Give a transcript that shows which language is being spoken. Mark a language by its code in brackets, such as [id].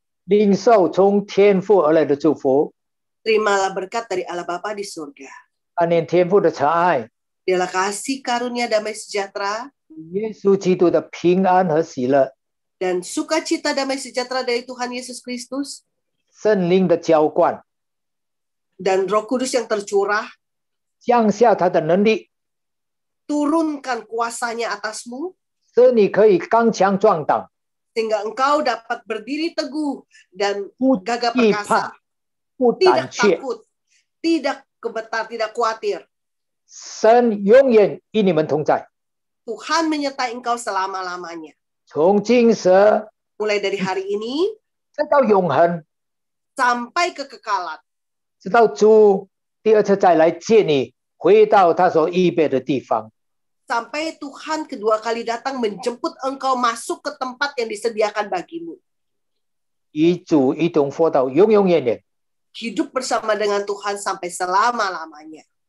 [zh] 领受从天父而来的祝福， [id] terimalah berkat dari Allah Bapa di surga. [zh] 看见天父的慈爱， [id] Dialah kasih karunia damai sejahtera [zh] 耶稣基督的平安和喜乐， [id] dan sukacita damai sejahtera dari Tuhan Yesus Kristus [zh] 圣灵的浇灌， [id] dan Roh Kudus yang tercurah, [zh] 降下他的能力， [id] turunkan kuasanya atasmu [zh] 使你可以刚强壮胆， [id] sehingga engkau dapat berdiri teguh dan [zh] 不 [id] gagah [zh] 惧 [id] perkasa, [zh] 怕，不胆 [id] tidak [zh] 怯。 [id] takut, tidak gemetar, tidak khawatir. [zh] 神永远与你们同在， [id] Tuhan menyertai engkau selama-lamanya. [zh] 从今时 [id] Mulai dari hari ini [zh] 直到永恒， [id] sampai kekekalan. [zh] 直到主第二次再来接你，回到他所预备的地方。 [id] Sampai Tuhan kedua kali datang menjemput engkau masuk ke tempat yang disediakan bagimu. [zh] 与主一同活到永永远远。 [id] Hidup bersama dengan Tuhan sampai selama-lamanya.